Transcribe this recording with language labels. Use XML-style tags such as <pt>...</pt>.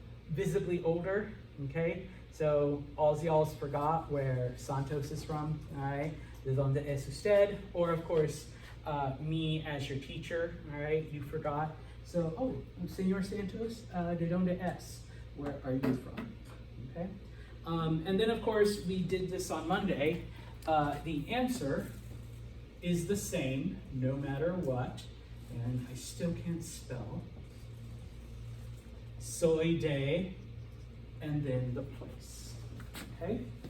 <en>Visibly older. Okay. So all y'all's forgot where Santos is from. All right.</en> <es>¿De dónde es usted?</es> <en>Or of course, me as your teacher. All right. You forgot. So</en> <es>Senor Santos, ¿de dónde es?</es> <en>Where are you from? Okay. And then of course we did this on Monday. The answer is the same no matter what, and I still can't spell.</en> <es>Soy de,</es> <en>and then the place. Okay?</en>